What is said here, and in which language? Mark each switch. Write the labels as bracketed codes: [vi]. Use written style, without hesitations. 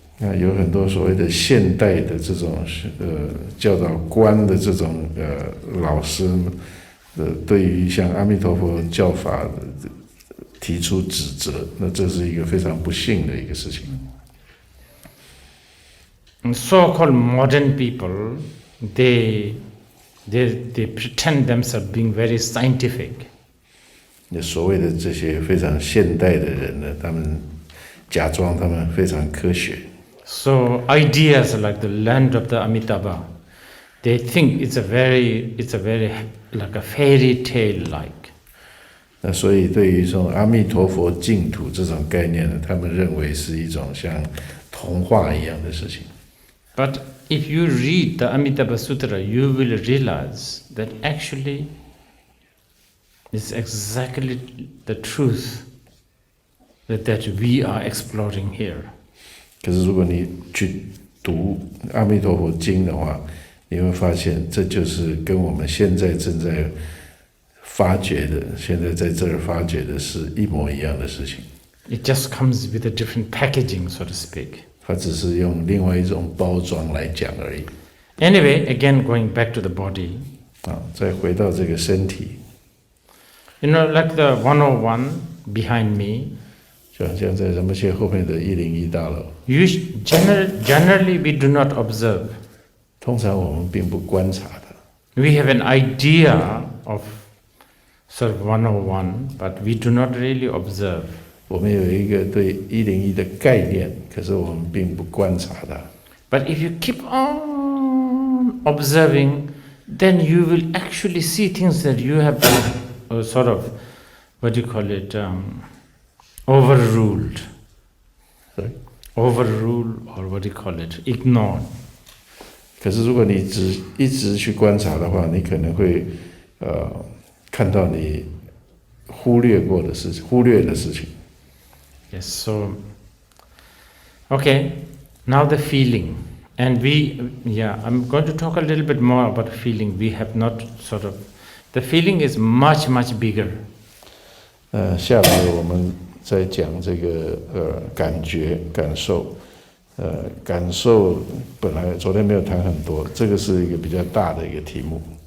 [zh] 那有很多所谓的现代的这种教导观的这种老师对于像阿弥陀佛教法提出指责，那这是一个非常不幸的一个事情。 [en] So-called modern people, they pretend themselves being very scientific. [zh] 那所谓的这些非常现代的人呢，他们假装他们非常科学。 [en] So ideas like the land of the Amitabha, they think it's a very like a fairy tale like. [zh] 那所以对于这种阿弥陀佛净土这种概念呢，他们认为是一种像童话一样的事情。 [en] But if you read the Amitabha Sutra, you will realize that actually it's exactly the truth that we are exploring here. [zh] 可是如果你去读阿弥陀佛经的话，你会发现这就是跟我们现在正在发掘的，现在在这儿发掘的是一模一样的事情。 [en] It just comes with a different packaging, so to speak. [zh] 它只是用另外一种包装来讲而已。 [en] Anyway, again going back to the body. [zh] 再回到这个身体。 [en] Like the 101 behind me. [zh] 就好像在仁波切后面的101大楼。 [en] Generally, we do not observe. [zh] 通常我们并不观察的。 [en] We have an idea of sort of 101, but we do not really observe. [zh] 我们有一个对101的概念，可是我们并不观察它。 [en] But if you keep on observing, then you will actually see things that you have sort of, what do you call it, overruled. Sorry? Overruled, or what do you call it, ignored. [zh] 可是如果你一直去观察的话，你可能会看到你忽略的事情。 [en] Yes, so, okay, now the feeling. And I'm going to talk a little bit more about feeling. We have not the feeling is much, much bigger. [zh] 下来我们再讲这个感觉、感受。感受本来昨天没有谈很多，这个是一个比较大的一个题目。